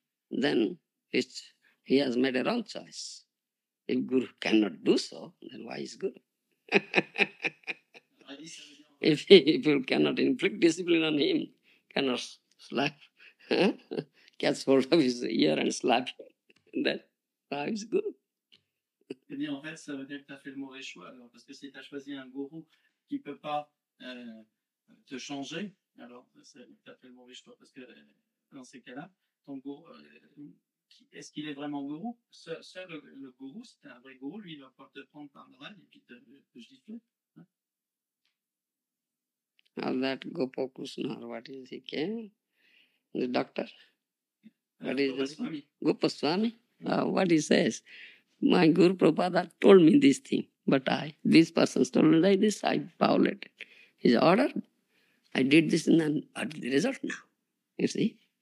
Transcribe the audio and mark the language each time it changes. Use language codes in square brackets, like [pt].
[en] Then he has made a wrong choice. If Guru cannot do so, then why is Guru? If you cannot inflict discipline on him, cannot slap, catch hold of his ear and slap him, then why is Guru? [fr] Eh bien, en fait, ça veut dire que tu as fait le mauvais choix. Alors, parce que si tu as choisi un gourou qui ne peut pas te changer, alors tu as fait le mauvais choix. Parce que dans ces cas-là, ton gourou, est-ce qu'il est vraiment gourou? Seul le gourou, si tu es un vrai gourou, lui, il va pouvoir te prendre par l'oreille et puis te gifler. Hein? [en] All that Gopa Krishna, or what is he came? The doctor? What is this? Gopa Swami? What he says? My Guru Prabhupada told me this thing, but this person told me like this, I violated his order. I did this and then what is the result now? You see?